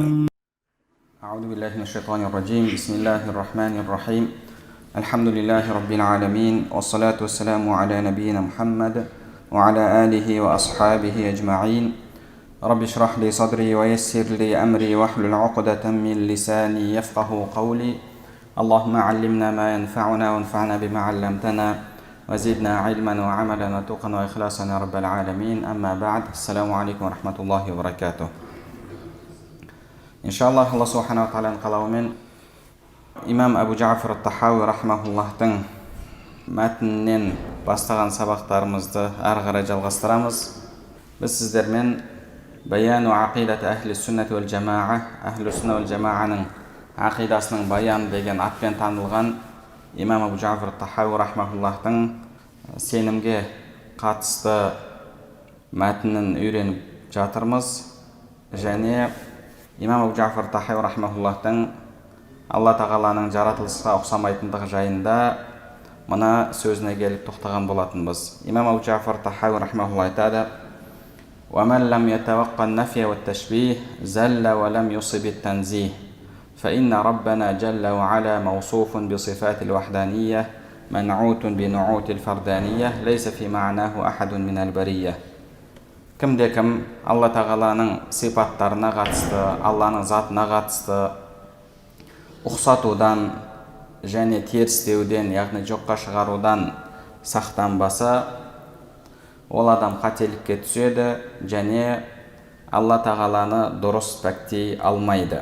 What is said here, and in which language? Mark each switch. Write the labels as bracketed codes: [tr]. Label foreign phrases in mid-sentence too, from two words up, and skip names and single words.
[ar] أعوذ بالله من الشيطان الرجيم بسم الله الرحمن الرحيم الحمد لله رب العالمين والصلاة والسلام على نبينا محمد وعلى آله وأصحابه أجمعين رب اشرح لي صدري ويسر لي أمري واحلل عقدة من لساني يفقه قولي اللهم علمنا ما ينفعنا وانفعنا بما علمتنا وزدنا علما وعملا وتقا وإخلاصا يا رب العالمين أما بعد السلام عليكم ورحمة الله وبركاته. [kk] Иншаллах, Алла Субхана ва Тағаланың қалауымен имам Абу Джафар ат-Тахауи рахмахуллахтың мәтінінен бастаған сабақтарымызды ары қарай жалғастырамыз. Біз сіздермен Баяну ақидат әхлі сүннат уәл жамаа, [ar] أهل السنة والجماعة [kk] ақидасының баян деген атпен танылған имам Абу Джафар ат-Тахауи рахмахуллахтың сенімге қатысты мәтінін үйреніп жатырмыз. Және имам Абу Джафар ат-Тахауи рахмахуллахтың Алла тағаланың жаратылысқа ұқсамайтындығы жайында мына сөзіне келіп тоқтаған болатынбыз. Имам Абу Джафар ат-Тахауи рахмахуллах айтады: [ar] وَمَنْ لَمْ يَتَوَقَّ النَّفْيَ وَالتَّشْبِيهِ زَلَّ وَلَمْ يُصِبِ التَّنْزِيهِ فإن ربنا جل وعلا موصوف بصفات الوحدانية منعوت بنعوت الفردانية ليس في معناه أحد من البرية. [kk] Кімде-кім Алла тағаланың сипаттарына қатысты, Алланың затына қатысты ұқсатудан және терістеуден, яғни жоққа шығарудан сақтанбаса, ол адам қателікке түседі және Алла тағаланы дұрыс пәктей алмайды.